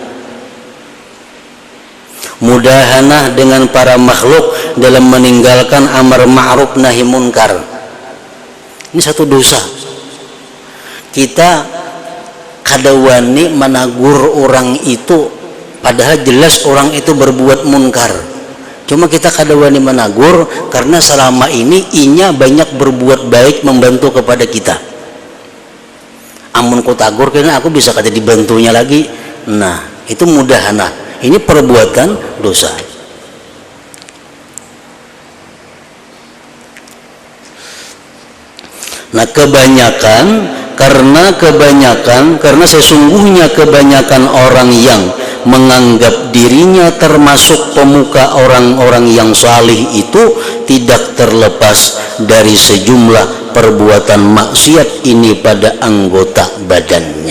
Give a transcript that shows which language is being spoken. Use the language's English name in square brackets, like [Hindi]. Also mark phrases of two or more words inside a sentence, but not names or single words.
[Indonesian] Mudahanah dengan para makhluk dalam meninggalkan [Arabic] أمر معروف نهي منكر. [Indonesian] Ini satu dosa. [Banjar] Kita kadawani menagur orang itu, padahal jelas orang itu berbuat munkar. Cuma kita kadawani menagur karena selama ini inya banyak berbuat baik, membantu kepada kita. Amun ku tagur karena aku bisa kada dibantunya lagi. [Indonesian] Nah, itu mudahanah. Ini perbuatan dosa. Nah, karena sesungguhnya kebanyakan orang yang menganggap dirinya termasuk pemuka orang-orang yang salih itu tidak terlepas dari sejumlah perbuatan maksiat ini pada anggota badannya.